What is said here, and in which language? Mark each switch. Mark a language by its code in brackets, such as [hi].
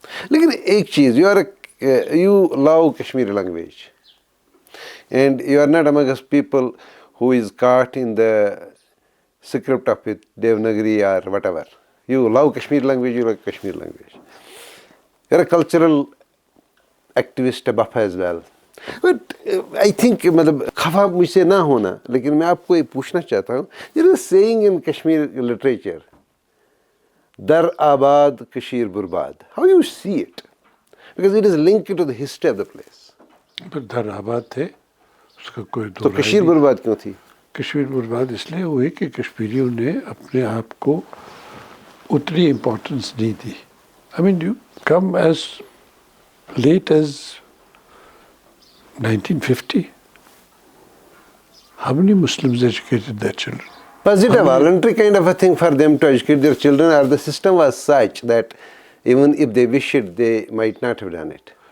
[ur] لیکن ایک چیز, [en] you love Kashmiri language, and you are not among us people who is caught in the script of it, Devanagari or whatever. You love Kashmiri language, you like Kashmiri language. You are a cultural activist buff as well. But I think [ur] مطلب خفا مجھ سے نہ ہونا, لیکن میں آپ کو یہ پوچھنا چاہتا ہوں, [en] there is a saying in Kashmir literature, [ks] در آباد کشیر برباد. [en] How you see it? Because it is linked to the history of the place. [ur] پر در آباد تھے, اس کا کوئی تو کشیر برباد کیوں تھی؟ کشمیر برباد اس لیے ہوئی کہ کشمیریوں نے اپنے آپ کو اتنی امپورٹنس نہیں دی. [en] I mean, you come as late as 1950. How many Muslims educated their children? Was it a voluntary kind of a thing for them to educate their children, or the system was such that even if they wish it, they might not have done it?